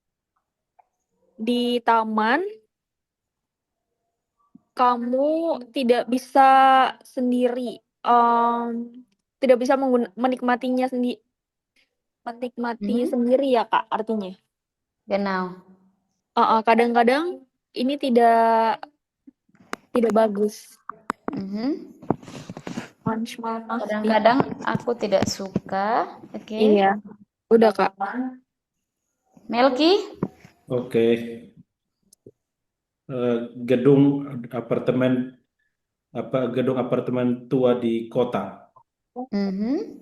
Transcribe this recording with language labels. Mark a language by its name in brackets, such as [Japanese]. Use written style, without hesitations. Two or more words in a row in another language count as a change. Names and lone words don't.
[Indonesian] Di taman kamu tidak bisa sendiri, tidak bisa menikmati sendiri ya, Kak, artinya. [German] Genau. [Indonesian] Kadang-kadang ini tidak bagus. Mhm. [German] Manchmal macht [Indonesian] Kadang-kadang aku tidak suka. Oke. Iya, udah, Kak. Melki? Oke. Gedung apartemen gedung apartemen tua di kota. Mhm.